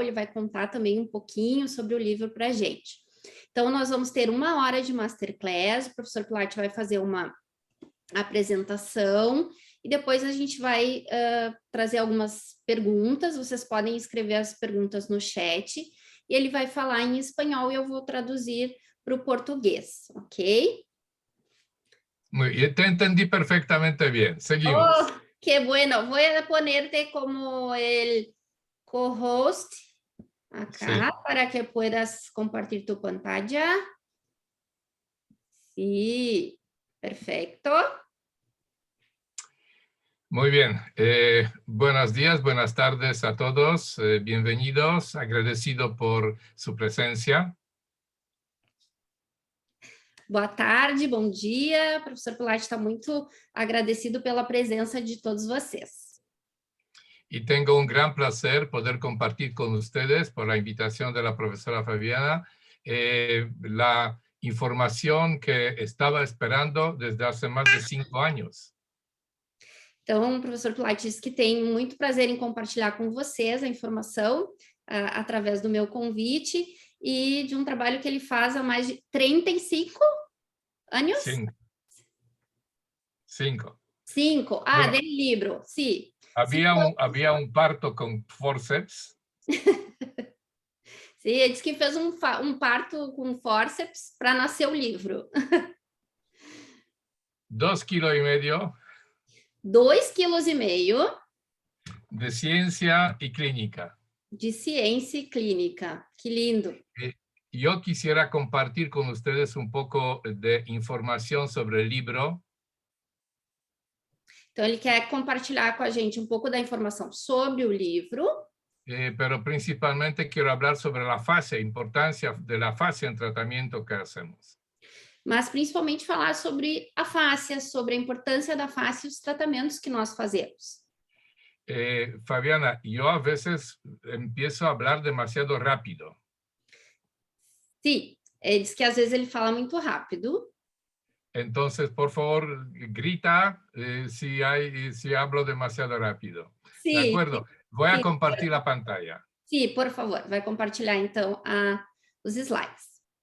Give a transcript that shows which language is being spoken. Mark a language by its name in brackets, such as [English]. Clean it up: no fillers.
[Portuguese] Ele vai contar também um pouquinho sobre o livro para a gente. Então, nós vamos ter 1 hora de Masterclass, o professor Pilati vai fazer uma apresentação e depois a gente vai trazer algumas perguntas, vocês podem escrever as perguntas no chat e ele vai falar em espanhol e eu vou traduzir para o português, ok? [Spanish] Muy bien, te entendí perfectamente bien. Seguimos. Oh, qué bueno. Voy a ponerte como el co-host acá Sí. para que puedas compartir tu pantalla. Sí, perfecto. Muy bien. Buenos días, buenas tardes a todos. Bienvenidos. Agradecido por su presencia. [Portuguese] Boa tarde, bom dia. O professor Pilati está muito agradecido pela presença de todos vocês. [Spanish] Y tengo un gran placer poder compartir con ustedes, por la invitación de la profesora Fabiana, la información que estaba esperando desde hace más de 5 años. [Portuguese] Então, o professor Pilati disse que tem muito prazer em compartilhar com vocês a informação através do meu convite e de um trabalho que ele faz há mais de 35 anos? 5. 5. Ah, [Spanish] Bueno, del libro, sí. había un parto con forceps. [Portuguese] Sim, ele disse que fez um parto com fórceps para nascer o livro. [Spanish] 2,5 kilos. [Portuguese] 2,5 kg. [Spanish] De ciencia y clínica. [Portuguese] De ciência e clínica. Que lindo. [Spanish] Yo quisiera compartir con ustedes un poco de información sobre el libro. [Portuguese] Então, ele quer compartilhar com a gente um pouco da informação sobre o livro. [Spanish] Pero principalmente quiero hablar sobre la fascia, importancia de la fascia en tratamiento que hacemos. [Portuguese] Mas principalmente falar sobre a fáscia, sobre a importância da fáscia e os tratamentos que nós fazemos. [Spanish] Fabiana, yo a veces empiezo a hablar demasiado rápido. [Portuguese] Sim, ele diz que às vezes ele fala muito rápido. [Spanish] Entonces, por favor, grita si hablo demasiado rápido. [Portuguese] Sim, [Spanish] ¿De acuerdo? Voy a [Portuguese] sim, [Spanish] compartir la pantalla. [Portuguese] Sim, por favor, vai compartilhar então os slides.